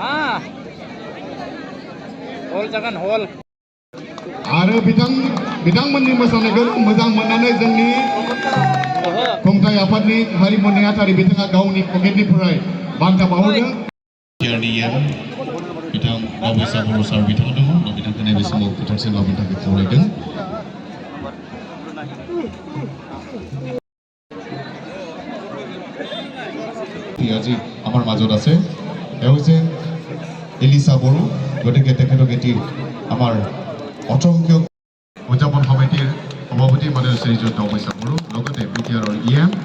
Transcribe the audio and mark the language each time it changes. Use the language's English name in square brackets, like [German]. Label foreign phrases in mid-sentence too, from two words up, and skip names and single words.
[Bodo] आरो बिथांमोननि मोसानायखौ मोजां मोननानै जोंनि खुंथाय आफादनि हारिमु नेहाथारि बिथाङा गावनि पकेटनिफ्राय बान्था बाउहरदों बिथां बाबैसा बर' सार बिथाङा दङ बिथांखौ नैबे समाव फोथारसिम लाबोनो थाखाय खावलायदों [Assamese] আজি আমাৰ মাজত আছে এওঁ হৈছে এলিসা বড়ো গতিকে তেখেতক এটি আমাৰ 18 সংখ্যক উদযাপন সমিতিৰ সভাপতি মানে শ্ৰীযুত বাবৈছা বড়ো লগতে বিটিআৰ ইএম